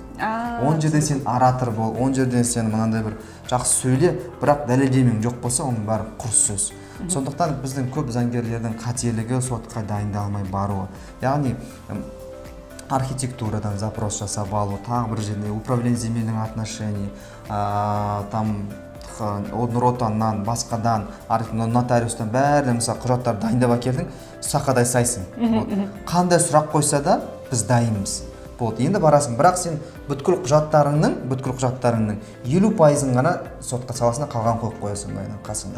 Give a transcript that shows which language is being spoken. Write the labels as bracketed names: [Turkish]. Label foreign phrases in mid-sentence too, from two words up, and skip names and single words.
[Kazakh] 10 жерден сен оратор бол, 10 жерден сен мынандай бір жақсы сөйле, бірақ дәлелдемең жоқ болса, оның бәрі құрыс сөз. Сондықтан біздің көп заңгерлердің қателігі сотқа дайындалмай баруы. Яғни архитектурадан запрос жасап алу, тағы бір жерде [Russian] управление земельных отношений, там [Kazakh] одноротаннан, басқадан, нотариустан бәрі құжаттар дайындап әкелдің, сақадай сайсың. Қандай сұрақ қойса да біз дайынбыз. Енді барасың, бірақ сен бүткіл құжаттарыңның 50%-ын ғана сотқа саласына қалған қойып қоясың қасында.